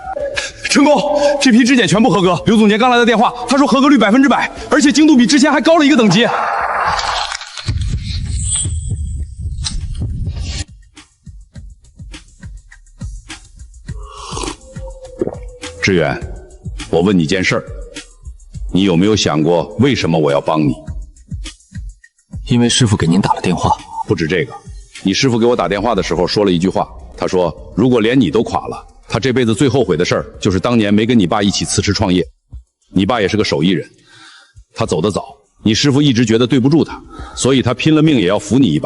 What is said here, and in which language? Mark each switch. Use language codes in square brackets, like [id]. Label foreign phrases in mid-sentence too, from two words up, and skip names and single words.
[zh] 成功，這批質檢全部合格。劉總監剛來的電話，他說合格率100%，而且精度比之前還高了1個等級。志遠， 我問你件事儿，你有没有想过为什么我要帮你？因为师傅给您打了电话。不止这个，你师傅给我打电话的时候说了一句话，他说如果连你都垮了，他这辈子最后悔的事儿就是当年没跟你爸一起辞职创业。你爸也是个手艺人，他走得早，你师傅一直觉得对不住他，所以他拼了命也要扶你一把。